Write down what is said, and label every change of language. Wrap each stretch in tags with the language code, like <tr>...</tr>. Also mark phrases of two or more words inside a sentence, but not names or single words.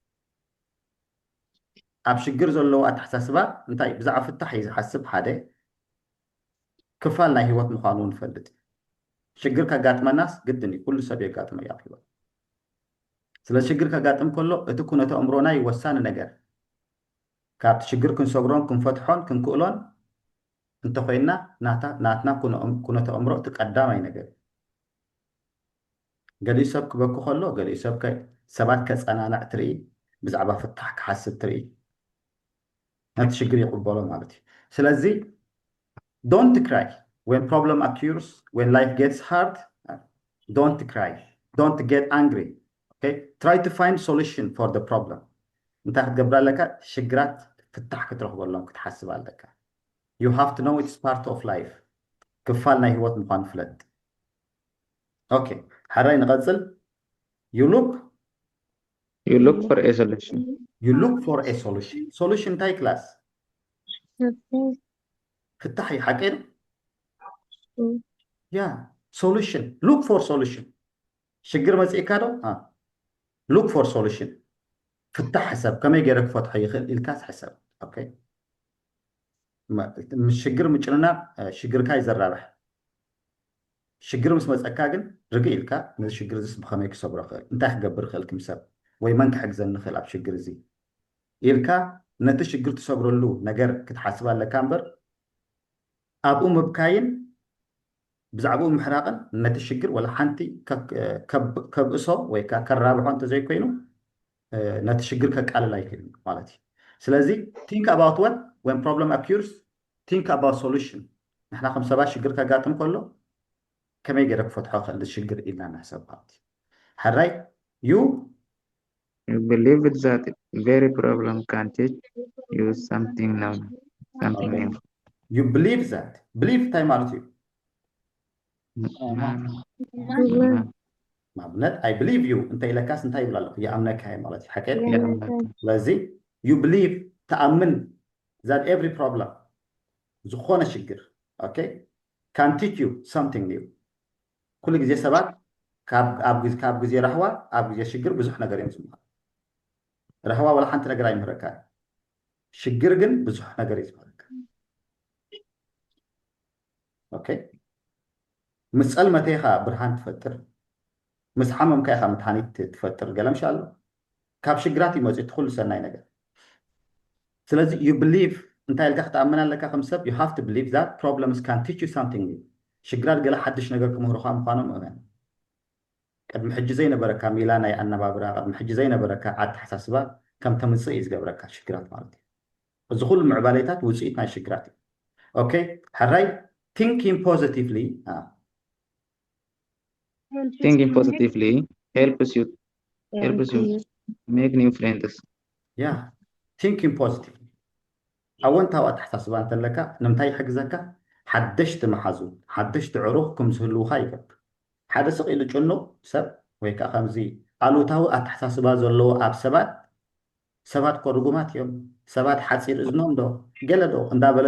<ti>ኣብ ሽግር ዘለዎ ኣተሓሳስባ እንታይ ብዛዕባ ፍታሕ እዩ ዝሓስብ ሓደ ክፋል ናይ ህይወት ምዃኑ ንፈልጥ ሽግር ከጋጥመናስ ግድን እዩ ኩሉ ሰብ የጋጥመ እዩ ኣብ ህይወት ስለ ሽግር ከጋጥም ከሎ እቲ ኩነተ ኣእምሮና ይወሳኒ ነገር ካብቲ ሽግር ክንሰግሮን ክንፈትሖን ክንክእሎን እንተኮይና ናትና ኩነተ ኣእምሮ እቲ ቀዳማይ ነገር ገሊኡ ሰብ ክበኩ ከሎ ገሊኡ ሰብ ሰባት ከፀናንዕ ትርኢ ብዛዕባ ፍታሕ ክሓስብ ትርኢ ነቲ ሽግር ይቕበሎ ማለት እዩ ስለዚ</ti> <en>don't cry when problem occurs when life gets hard don't cry don't get angry okay try to find solution for the problem</en> <ti>እንታይ ክትገብር ኣለካ ሽግራት ፍታሕ ክትረኽበሎም ክትሓስብ ኣለካ</ti> <en>you have to know it's part of life</en> <ti>ክፋል ናይ ህይወት ምዃኑ ፍለጥ</ti> <en>okay</en> <ti>ሓራይ ንቐፅል</ti> <en>you look for a solution. You look for a solution. Solution</en> <ti>እንታይ ክላስ ፍታሕ ይሓቀር</ti> <en>solution look for solution</en> <ti>ሽግር መፅእካ ዶ</ti> <en>look for solution</en> <ti>ፍታሕ ሕሰብ ከመይ ገይረ ክፈትሖ ይኽእል ኢልካስ ሕሰብ okay ሽግር ምጭንና ሽግርካ ይዘራብሕ ሽግር ምስ መፀካ ግን ርግእ ኢልካ ነዚ ሽግር ዝስ ብኸመይ ክሰብሮ ክእል እንታይ ክገብር ክእል ክምሰብ ወይ መን ክሕግዘኒ ንኽእል ኣብ ሽግር እዚ ኢልካ ነቲ ሽግር ትሰብረሉ ነገር ክትሓስብ ኣለካ እምበር ኣብኡ ምብካይን ብዛዕባኡ ምሕራቕን ነቲ ሽግር ወላ ሓንቲ ከብእሶ ወይ ከራብሖ እንተዘይኮይኑ ነቲ ሽግር ከቃልል ኣይክእልን ማለት እዩ ስለዚ</ti> <en>think about what when problem occurs think about solution</en> <ti>ንሕና ከም ሰባት ሽግር ከጋጥም ከሎ ከመይ ገይረ ክፈትሖ ክእል ሽግር ኢልና ንሕሰብ ማለት እዩ ሓራይ you</ti> <en>believe that very problem can teach you something new. You believe that.</en> <ti>Believe እንታይ ማለት እዩ ማምነት</ti> <en>I believe you</en> <ti>እንታይ ኢለካስ እንታይ ይብላ ኣለኹ ይኣምነካ ማለት እዩ ሓቀል ስለዚ</ti> <en>you believe</en> <ti>ተኣምን</ti> <en>that every problem</en> <ti>ዝኾነ ሽግር</ti> <en>okay can teach you something new</en> <ti>ኩሉ ግዜ ሰባት ካብ ግዜ ራህዋ ኣብ ግዜ ሽግር ብዙሕ ነገር እዮም ዝምሃሩ ረህዋ ወላ ሓንቲ ነገር ኣይምህረካ ሽግር ግን ብዙሕ ነገር እዩ ዝምህረካ ኦኬ ምስ ፀልመተ ኢኻ ብርሃን ትፈጥር ምስ ሓመምካ ኢኻ መድሓኒት ትፈጥር ገለ ምሻ ኣሎ ካብ ሽግራት ይመፅእ እቲ ኩሉ ሰናይ ነገር ስለዚ</ti> <en>you believe</en> <ti>እንታይ ኢልካ ክትኣምን ኣለካ ከም ሰብ</ti> <en>you have to believe that problems can teach you something new</en> <ti>ሽግራት ገለ ሓድሽ ነገር ክምህሩካ ምዃኖም እመን ቅድሚ ሕጂ ዘይነበረካ ሜላ ናይ ኣነባብራ ቅድሚ ሕጂ ዘይነበረካ ኣተሓሳስባ ከም ተምፅእ እዩ ዝገብረካ ሽግራት ማለት እዩ እዚ ኩሉ ምዕባለታት ውፅኢት ናይ ሽግራት እዩ ኦኬ ሓራይ</ti> <en>thinking positively helps you make new friends thinking positively</en> <ti>ኣወንታዊ ኣተሓሳስባ እንተለካ ንምንታይ ይሕግዘካ ሓደሽቲ መሓዙ ሓደሽቲ ዕሩኽ ክምዝህልውካ ይገብር ሓደ ስቕ ኢሉ ጭኑቕ ሰብ ወይ ከዓ ከምዚ ኣሉታዊ ኣተሓሳስባ ዘለዎ ኣብ ሰባት ኮርጉማት እዮም ሰባት ሓፂር እዝኖም ዶ ገለ ዶ እንዳበለ</ti>